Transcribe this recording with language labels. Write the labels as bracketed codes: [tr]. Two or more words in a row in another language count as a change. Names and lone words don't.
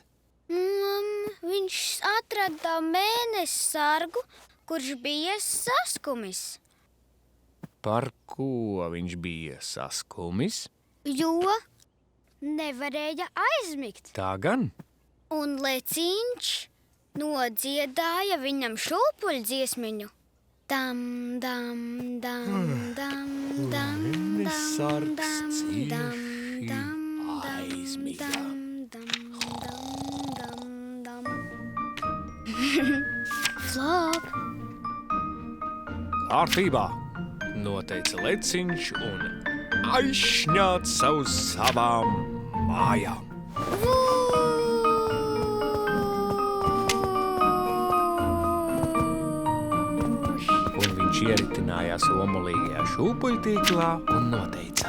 [lv] Viņš atrada mēnesi sargu, kurš bija saskumis. Par ko viņš bija saskumis? Jo nevarēja aizmigt. Tā gan. Un Leciņš nodziedāja viņam šūpuļu dziesmiņu. Dam, dam, dam, dam, dam, Mēnesis sargs dam, cieši dam, aizmiga. dam, dam. Flop! Kārtībā, noteica leciņš un aizšņāt savu savām mājām. Un viņš ieritinājās omulīgajā šūpuļtīklā un noteica.